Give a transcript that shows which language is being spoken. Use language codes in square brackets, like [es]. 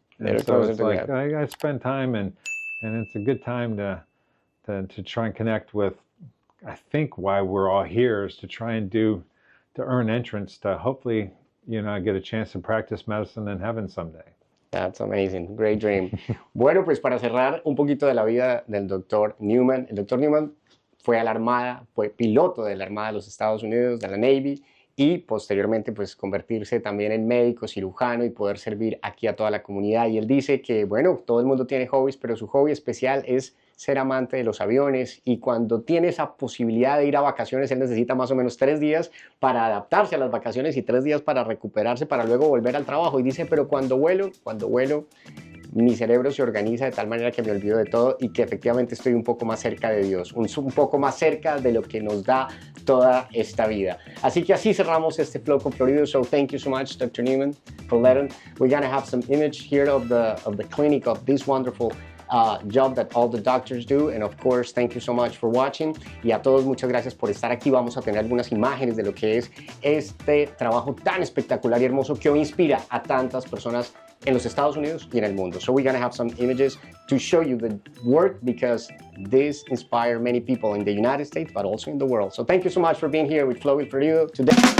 [en] And so it's like I spend time and it's a good time to try and connect with. I think why we're all here is to try and to earn entrance to hopefully, get a chance to practice medicine in heaven someday. That's amazing. Great dream. [es] Bueno, pues para cerrar un poquito de la vida del doctor Newman. El doctor Newman fue a la Armada, fue piloto de la Armada de los Estados Unidos, de la Navy, y posteriormente pues convertirse también en médico, cirujano y poder servir aquí a toda la comunidad. Y él dice que, bueno, todo el mundo tiene hobbies, pero su hobby especial es ser amante de los aviones, y cuando tiene esa posibilidad de ir a vacaciones, él necesita más o menos 3 días para adaptarse a las vacaciones y 3 días para recuperarse, para luego volver al trabajo. Y dice, pero cuando vuelo, mi cerebro se organiza de tal manera que me olvido de todo y que efectivamente estoy un poco más cerca de Dios, un poco más cerca de lo que nos da toda esta vida. Así que así cerramos este Flow con Florido. [en] So thank you so much, Dr. Newman, for letting. We're going to have some image here of the clinic, of this wonderful job that all the doctors do. And of course, thank you so much for watching. [es] Y a todos, muchas gracias por estar aquí. Vamos a tener algunas imágenes de lo que es este trabajo tan espectacular y hermoso que hoy inspira a tantas personas en los Estados Unidos y en el mundo. [en] So we're going to have some images to show you the work, because this inspired many people in the United States, but also in the world. So thank you so much for being here with Flow with Florido today.